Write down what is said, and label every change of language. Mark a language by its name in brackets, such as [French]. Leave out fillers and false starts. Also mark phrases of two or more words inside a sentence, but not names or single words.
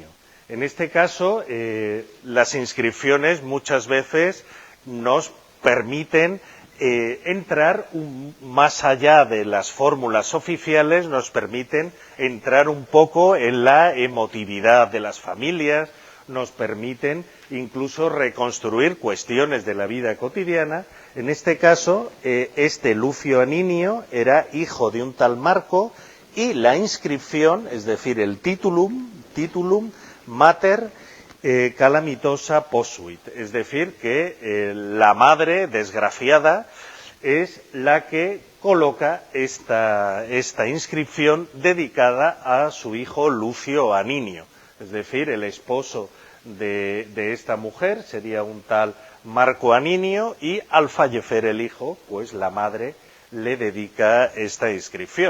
[Spanish] En este caso, las inscripciones muchas veces nos permiten entrar más allá de las fórmulas oficiales, nos permiten entrar un poco en la emotividad de las familias, nos permiten incluso reconstruir cuestiones de la vida cotidiana. En este caso, este Lucio Aninio era hijo de un tal Marco y la inscripción, es decir, el [Latin] titulum mater calamitosa posuit, [Spanish] es decir, que la madre desgraciada es la que coloca esta inscripción dedicada a su hijo Lucio Aninio, es decir, el esposo de esta mujer sería un tal Marco Aninio y al fallecer el hijo, pues la madre le dedica esta inscripción.